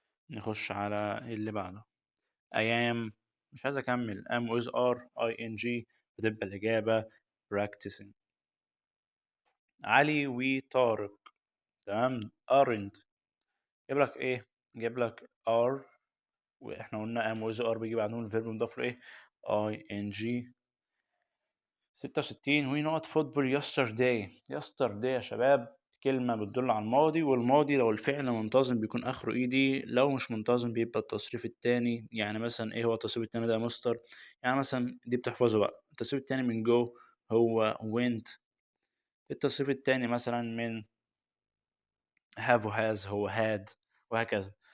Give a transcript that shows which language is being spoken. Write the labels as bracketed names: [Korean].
[Arabic] نخش على اللي بعده I am. مش عايز اكمل am with are ing فتبقى الاجابه practicing. علي وطارق تمام aren't. جايب لك إيه، جايب لك are، وإحنا قلنا am وis are بيجي بعدهم الverb مضاف له إيه ing. [English] 66 we not football yesterday. [Arabic] yesterday يا شباب كلمة بتدل على الماضي، والماضي لو الفعل منتظم بيكون آخره إيدي، لو مش منتظم بيبقى التصريف التاني. يعني مثلا إيه هو التصريف التاني ده يا مستر؟ يعني مثلا دي بتحفظه بقى، التصريف التاني من go هو went، التصريف التاني مثلا من have و has هو had، وهكذا.